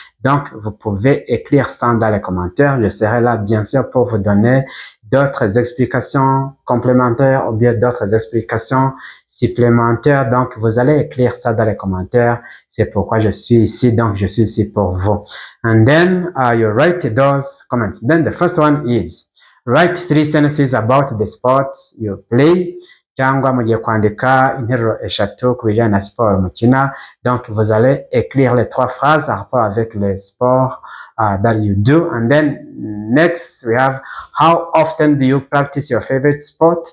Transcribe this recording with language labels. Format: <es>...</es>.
<fr>Donc vous pouvez écrire ça dans les commentaires. Je serai là bien sûr pour vous donner d'autres explications complémentaires ou bien d'autres explications supplémentaires. Donc vous allez écrire ça dans les commentaires. C'est pourquoi je suis ici. Donc je suis ici pour vous.</fr> <en>And then you write those comments. Then the first one is write 3 sentences about the sports you play.</en> <rw>Cyangwa mugiye kwandika interuro eshatu ku bijyanye na siporo mukina.</rw> <fr>Donc vous allez écrire les 3 phrases en rapport avec le sport</fr> <en>that you do. And then next we have how often do you practice your favorite sport?</en>